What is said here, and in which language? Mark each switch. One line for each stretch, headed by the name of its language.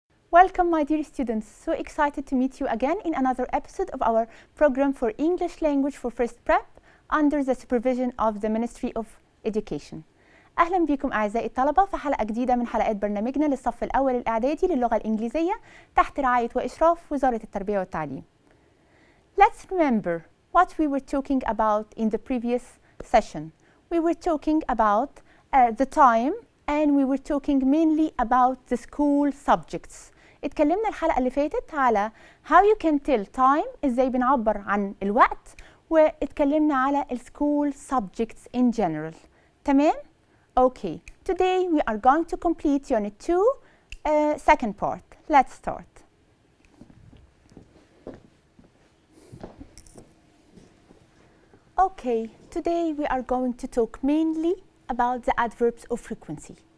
English: Welcome, my dear students. So excited to meet you again in another episode of our program for English language for first prep under the supervision of the Ministry of Education.
Arabic: أهلا بكم أعزائي الطلبة في حلقة جديدة من حلقات برنامجنا للصف الأول الإعدادي للغة الإنجليزية تحت رعاية وإشراف وزارة التربية والتعليم.
English: Let's remember what we were talking about in the previous session. We were talking about the time and we were talking mainly about the school subjects.
Arabic: اتكلمنا الحلقة اللي فاتت على
English: how you can tell time،
Arabic: ازاي بنعبر عن الوقت، واتكلمنا على
English: school subjects in general.
Arabic: تمام؟ Okay.
English: Today we are going to complete Unit 2, second part. Let's start. Okay. Today we are going to talk mainly about the adverbs of frequency.